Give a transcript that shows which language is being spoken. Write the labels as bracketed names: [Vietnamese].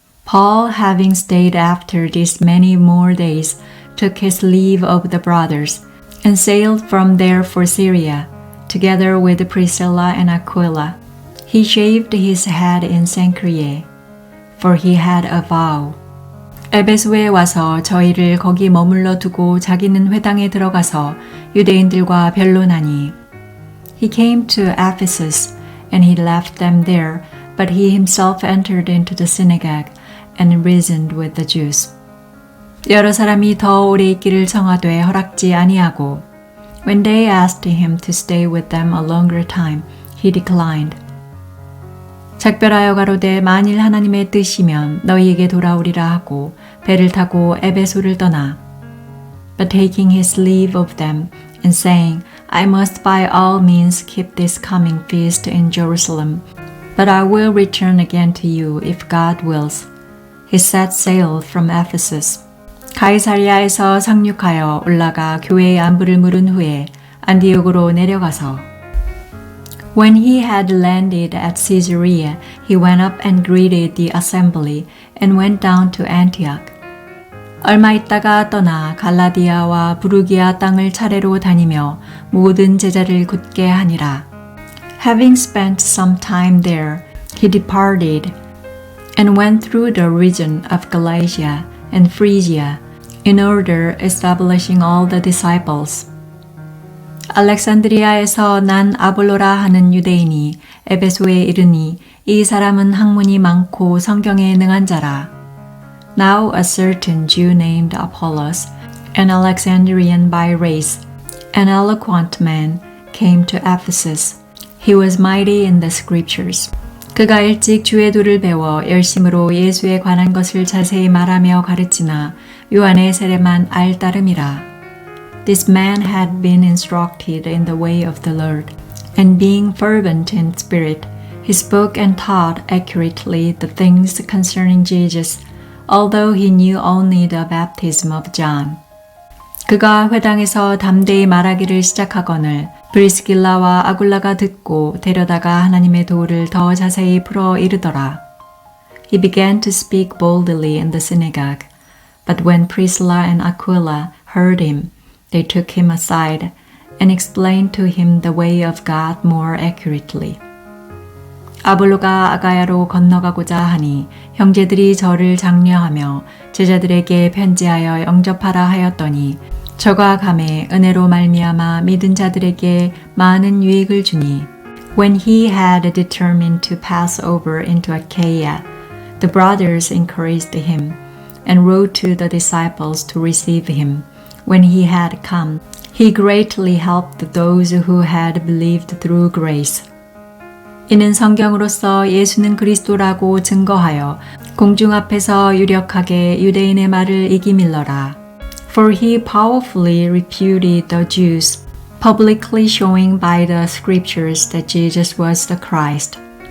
[English] Paul, having stayed after these many more days, took his leave of the brothers and sailed from there for Syria, together with Priscilla and Aquila. He shaved his head in Cenchreae, for he had a vow. [Korean] 에베소에 와서 저희를 거기 머물러 두고 자기는 회당에 들어가서 유대인들과 변론하니. [English] He came to Ephesus, and he left them there, but he himself entered into the synagogue and reasoned with the Jews. [Korean] 여러 사람이 더 오래 있기를 청하되 허락지 아니하고, [English] when they asked him to stay with them a longer time, he declined. [Korean] 작별하여 가로되 만일 하나님의 뜻이면 너희에게 돌아오리라 하고 배를 타고 에베소를 떠나. [English] But taking his leave of them and saying, I must by all means keep this coming feast in Jerusalem, but I will return again to you if God wills. He set sail from Ephesus. [Korean] 가이사리아에서 상륙하여 올라가 교회의 안부를 물은 후에 안디옥으로 내려가서 [English] When he had landed at Caesarea, he went up and greeted the assembly and went down to Antioch. [Korean] 얼마 있다가 떠나 갈라디아와 부르기아 땅을 차례로 다니며 모든 제자를 굳게 하니라. [English] Having spent some time there, he departed and went through the region of Galatia and Phrygia, in order establishing all the disciples. [Korean] 알렉산드리아에서 난 아볼로라 하는 유대인이 에베소에 이르니 이 사람은 학문이 많고 성경에 능한 자라. [English] Now a certain Jew named Apollos, an Alexandrian by race, an eloquent man, came to Ephesus. He was mighty in the scriptures. [Korean] 그가 일찍 주의 도를 배워 열심으로 예수에 관한 것을 자세히 말하며 가르치나 요한의 세례만 알 따름이라. [English] This man had been instructed in the way of the Lord, and being fervent in spirit, he spoke and taught accurately the things concerning Jesus, although he knew only the baptism of John. [Korean] 그가 회당에서 담대히 말하기를 시작하거늘 브리스길라와 아굴라가 듣고 데려다가 하나님의 도를 더 자세히 풀어 이르더라. [English] He began to speak boldly in the synagogue, but when Priscilla and Aquila heard him, they took him aside and explained to him the way of God more accurately. [Korean] 아볼로가 아가야로 건너가고자 하니 형제들이 저를 장려하며 제자들에게 편지하여 영접하라 하였더니 저가 감에 은혜로 말미암아 믿은 자들에게 많은 유익을 주니 [English] When he had determined to pass over into Achaia, the brothers encouraged him and wrote to the disciples to receive him. When he had come, he greatly helped those who had believed through grace. [Korean] 이는 성경으로서 예수는 그리스도라고 증거하여 공중 앞에서 유력하게 유대인의 말을 이기밀러라. [English] For he powerfully refuted the Jews, publicly showing by the scriptures that Jesus was the Christ.